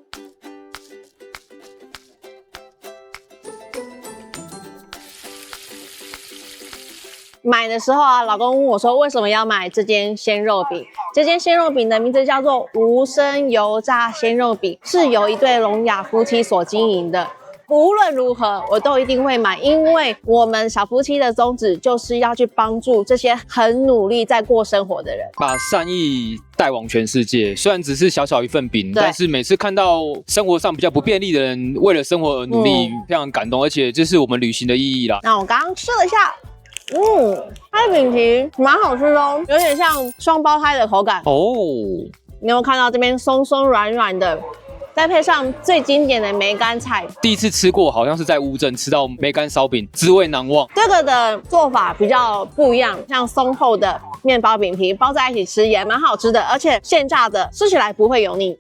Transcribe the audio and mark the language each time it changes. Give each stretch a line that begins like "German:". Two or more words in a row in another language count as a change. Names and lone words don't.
Chinese: 買的時候啊，老公問我說，為什麼要買這間鮮肉餅？這間鮮肉餅的名字叫做無聲油炸鮮肉餅，是由一對聾啞夫妻所經營的。無論如何，我都一定會買，因為我們小夫妻的宗旨就是要去幫助這些很努力在過生活的人，把善意帶往全世界。虽然只是小小一份餅，但是每次看到生活上比较不便利的人為了生活而努力，非常感動，而且這是我們旅行的意義啦。那我剛剛吃了一下。它的餅皮蠻好吃的哦，有點像雙胞胎的口感哦。你有沒有看到這邊鬆鬆軟軟的，再配上最經典的梅乾菜？第一次吃過，好像是在烏鎮吃到梅乾燒餅，滋味難忘。這個的做法比較不一樣，像鬆厚的麵包餅皮包在一起吃也蠻好吃的，而且現炸的，吃起来不會油膩。